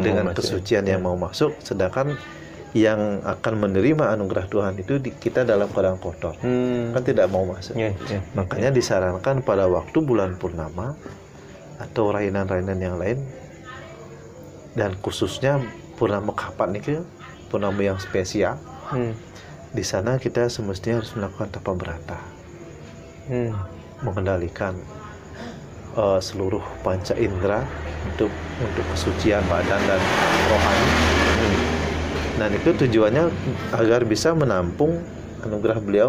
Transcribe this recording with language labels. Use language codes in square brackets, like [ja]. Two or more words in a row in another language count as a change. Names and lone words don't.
[id] mau masuk. Sedangkan yang akan menerima anugerah Tuhan itu kita dalam keadaan kotor, kan tidak mau masuk. Makanya disarankan pada waktu bulan purnama atau rainan-rainan yang lain, dan khususnya purnama Kapat nih, purnama yang spesial. Di sana kita semestinya harus melakukan tapa berata, mengendalikan seluruh panca indera untuk kesucian badan dan rohani. Dan itu tujuannya agar bisa menampung anugerah beliau.